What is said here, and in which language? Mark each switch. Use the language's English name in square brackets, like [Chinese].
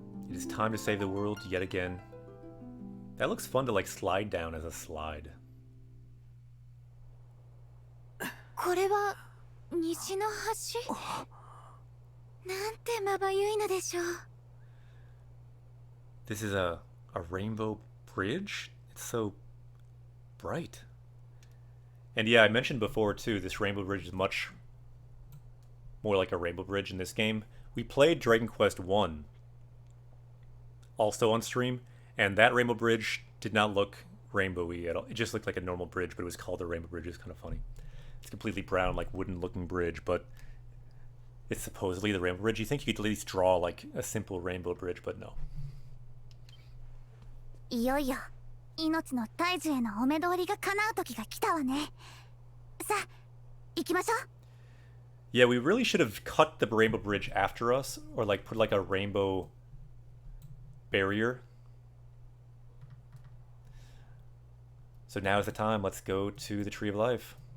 [English] It is time to save the world yet again. That looks fun to like slide down as a slide. [Japanese] これは西の橋なんてまばゆいのでしょう [English] This is a rainbow bridge? It's so bright. And yeah, I mentioned before too, this rainbow bridge is much more like a rainbow bridge in this game. We played Dragon Quest 1 also on stream, and that rainbow bridge did not look rainbowy at all. It just looked like a normal bridge, but it was called a rainbow bridge. It's kind of funny. It's completely brown, like wooden looking bridge, but it's supposedly the rainbow bridge. You think you could at least draw like a simple rainbow bridge, but no. [Japanese] いよいよ命の大樹へのお目通りが叶う時が来たわねさあ行きましょう [English] Yeah, we really should have cut the rainbow bridge after us, or like put like a rainbow barrier. So now is the time. Let's go to the Tree of Life.